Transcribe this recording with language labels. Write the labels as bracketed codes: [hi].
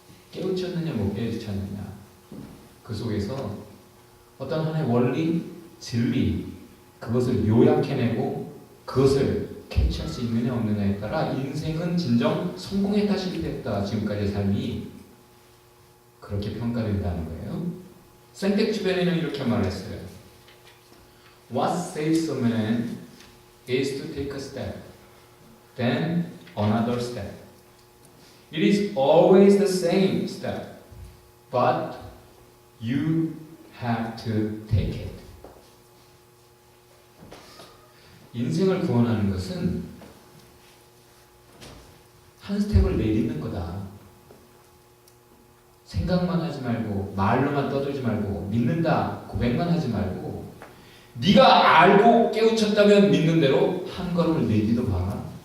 [ko] 깨우쳤느냐 못 깨우쳤느냐, 그 속에서 어떤 하나의 원리, 진리, 그것을 요약해내고 그것을 캐치할 수 있느냐 없느냐에 따라 인생은 진정 성공했다 실패했다, 지금까지의 삶이 그렇게 평가된다는 거예요. 생텍쥐베리는 이렇게 말했어요. [en] What saves a man is to take a step, then another step. It is always the same step, but you have to take it. [ko] 인생을 구원하는 것은 한 스텝을 내딛는 거다. 생각만 하지 말고 말로만 떠들지 말고 믿는다 고백만 하지 말고 네가 알고 깨우쳤다면 믿는 대로 한 걸음을 내딛어 봐라.